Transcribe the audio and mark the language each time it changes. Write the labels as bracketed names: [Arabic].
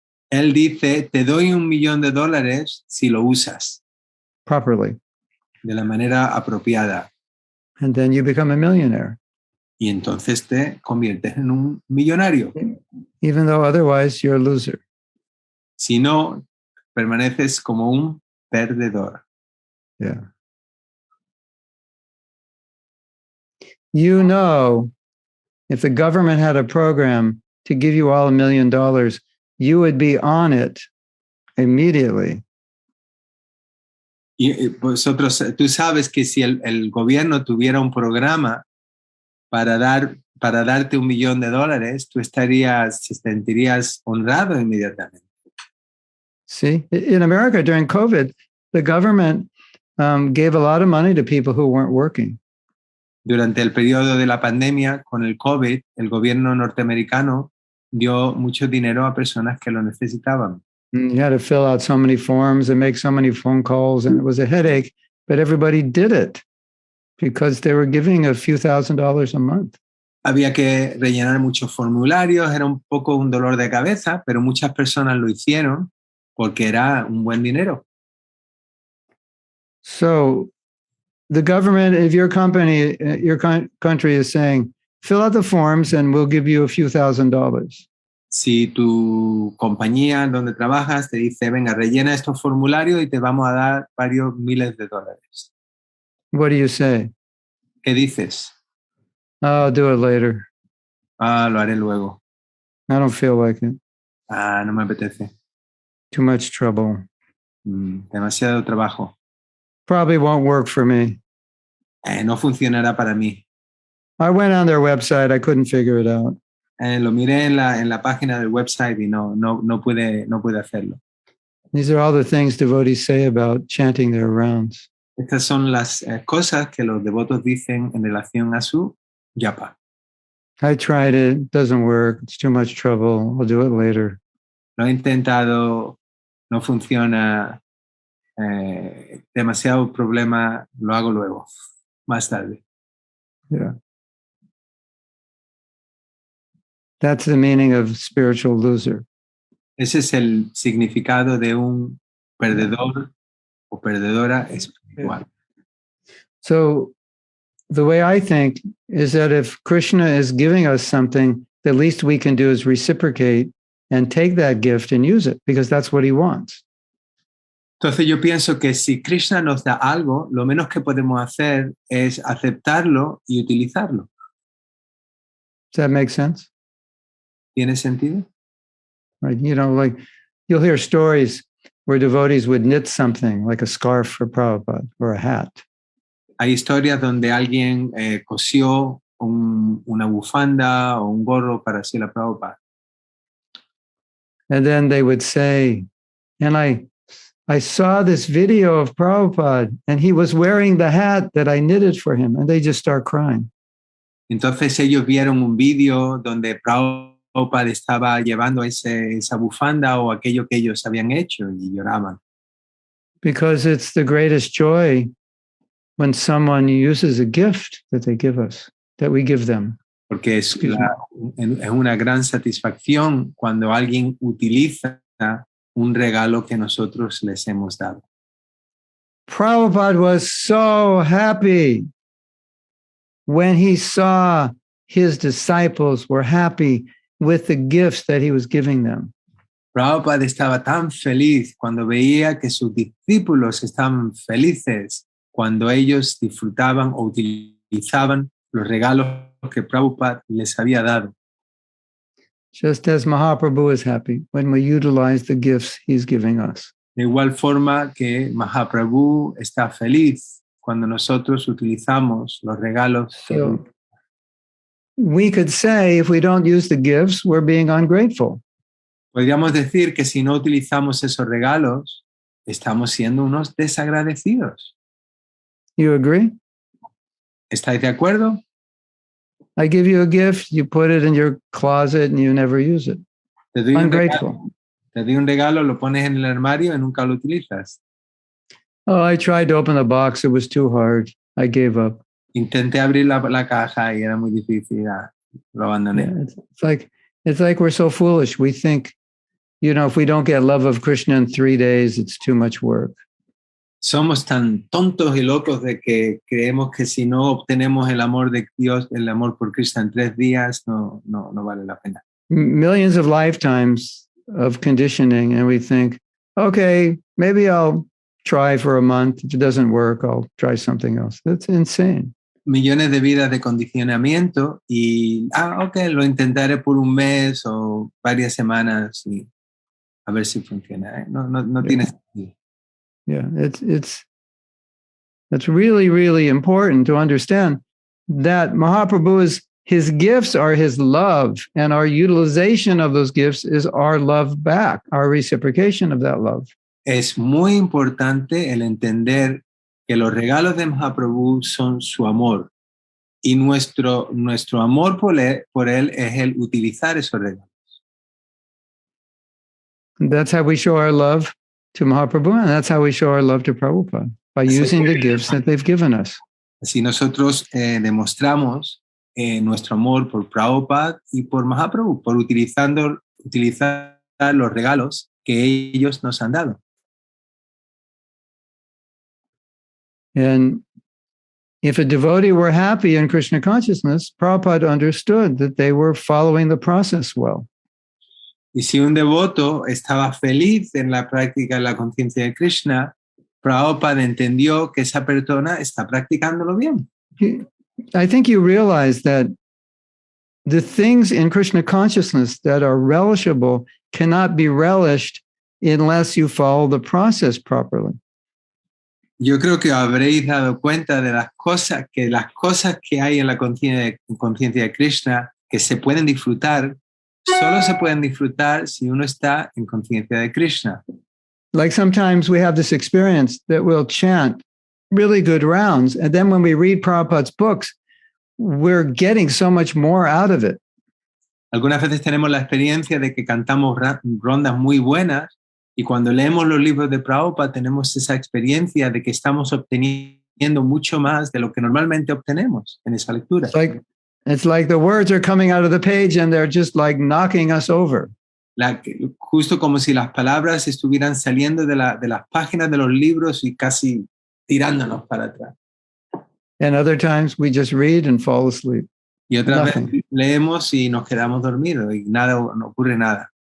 [Spanish] Él dice, te doy $1,000,000 si lo usas [English] Properly. [Spanish] de la manera apropiada. [English] And then you become a millionaire. [Spanish] Y entonces te conviertes en un millonario. [English] Even though otherwise you're a loser. [Spanish] Si no, permaneces como un perdedor. [English] Yeah. You know, if the government had a program to give you all $1,000,000, you would be on it immediately. [Spanish] Y vosotros, tú sabes que si el gobierno tuviera un programa para darte $1,000,000, tú te sentirías honrado inmediatamente. [English] See, in America during COVID, the government gave a lot of money to people who weren't working. [Spanish] Durante el periodo de la pandemia, con el COVID, el gobierno norteamericano dio mucho dinero a personas que lo necesitaban. [English] You had to fill out so many forms and make so many phone calls, and it was a headache, but everybody did it because they were giving a few $1,000s a month. [Spanish] Había que rellenar muchos formularios, era un poco un dolor de cabeza, pero muchas personas lo hicieron porque era un buen dinero. [English] So the government, if your company, your country is saying, fill out the forms and we'll give you a few $1,000s. [Spanish] Si tu compañía donde trabajas te dice, venga, rellena estos formularios y te vamos a dar varios miles de dólares. [English] What do you say? [Spanish] ¿Qué dices? [English] I'll do it later. [Spanish] Lo haré luego. [English] I don't feel like it. [Spanish] No me apetece. [English] Too much trouble. [Spanish] Demasiado trabajo. [English] Probably won't work for me. [Spanish] No funcionará para mí. [English] I went on their website. I couldn't figure it out. [Spanish] Lo miré en la página del website y no pude hacerlo. [English] These are all the things devotees say about chanting their rounds. [Spanish] Estas son las cosas que los devotos dicen en relación a su japa. [English] I tried it. It doesn't work. It's too much trouble. I'll do it later. [Spanish] Lo he intentado. No funciona. Demasiado problema. Lo hago luego. Más tarde. [English] Yeah. That's the meaning of spiritual loser. [Spanish] Ese es el significado de un perdedor o perdedora espiritual. [English] So the way I think is that if Krishna is giving us something, the least we can do is reciprocate and take that gift and use it because that's what he wants. [Spanish] Entonces yo pienso que si Krishna nos da algo, lo menos que podemos hacer es aceptarlo y utilizarlo. [English] Does that make sense? [Spanish] ¿Tiene sentido? [English] Right. You know, like you'll hear stories where devotees would knit something like a scarf for Prabhupada or a hat. [Spanish] Hay historias donde alguien cosió una bufanda o un gorro para Srila Prabhupada. [English] And then they would say, and I saw this video of Prabhupada and he was wearing the hat that I knitted for him. And they just start crying. [Spanish] Entonces ellos vieron un vídeo donde Prabhupada estaba llevando esa bufanda o aquello que ellos habían hecho y lloraban. [English] Because it's the greatest joy when someone uses a gift that they give us, that we give them. [Spanish] Porque es una gran satisfacción cuando alguien utiliza un regalo que nosotros les hemos dado. [English] Prabhupada was so happy when he saw his disciples were happy with the gifts that he was giving them. [Spanish] Prabhupada estaba tan feliz cuando veía que sus discípulos estaban felices cuando ellos disfrutaban o utilizaban los regalos que Prabhupada les había dado. [English] Just as Mahaprabhu is happy when we utilize the gifts he's giving us. [Spanish] De igual forma que Mahaprabhu está feliz cuando nosotros utilizamos los regalos. [English] So, we could say if we don't use the gifts, we're being ungrateful. [Spanish] Podríamos decir que si no utilizamos esos regalos, estamos siendo unos desagradecidos. [English] You agree? [Spanish] ¿Estáis de acuerdo? [English] I give you a gift, you put it in your closet and you never use it. [Spanish] Te doy [English] Ungrateful. [Spanish] Te doy un regalo, lo pones en el armario y nunca lo utilizas. [English] Oh, I tried to open the box, it was too hard. I gave up. [Spanish] Intenté abrir la caja y era muy difícil, lo abandoné. [English] Yeah, it's like we're so foolish. We think, if we don't get love of Krishna in 3 days, it's too much work. [Spanish] Somos tan tontos y locos de que creemos que si no obtenemos el amor de Dios, el amor por Krishna en 3 días, no vale la pena. [English] Millions of lifetimes of conditioning, and we think, okay, maybe I'll try for a month. If it doesn't work, I'll try something else. That's insane. [Spanish] Millones de vidas de condicionamiento y, ok, lo intentaré por un mes o varias semanas y a ver si funciona. No tiene sentido. [English] Yeah, that's really, really important to understand that Mahaprabhu's his gifts are his love, and our utilization of those gifts is our love back, our reciprocation of that love. [Spanish] Es muy importante el entender que los regalos de Mahaprabhu son su amor y nuestro amor por él es el utilizar esos regalos. [English] That's how we show our love to Mahaprabhu, and that's how we show our love to Prabhupada, by using the gifts that they've given us. [Spanish] Así nosotros demostramos nuestro amor por Prabhupada y por Mahaprabhu, por utilizar los regalos que ellos nos han dado. [English] And if a devotee were happy in Krishna consciousness, Prabhupada understood that they were following the process well. [Spanish] Y si un devoto estaba feliz en la práctica de la conciencia de Krishna, Prabhupada entendió que esa persona está practicándolo bien. [English] I think you realize that the things in Krishna consciousness that are relishable cannot be relished unless you follow the process properly. [Spanish] Yo creo que habréis dado cuenta de las cosas que hay en la conciencia de Krishna que se pueden disfrutar, solo se pueden disfrutar si uno está en conciencia de Krishna. [English] Like sometimes we have this experience that we'll chant really good rounds, and then when we read Prabhupada's books, we're getting so much more out of it. [Spanish] Algunas veces tenemos la experiencia de que cantamos rondas muy buenas y cuando leemos los libros de Prabhupada tenemos esa experiencia de que estamos obteniendo mucho más de lo que normalmente obtenemos en esa lectura. [English] It's like the words are coming out of the page and they're just like knocking us over. [Spanish] Justo como si las palabras estuvieran saliendo de las páginas de los libros y casi tirándonos para atrás. [English] And other times we just read and fall asleep. [Spanish] Y otra vez leemos y nos quedamos dormidos y no ocurre nada.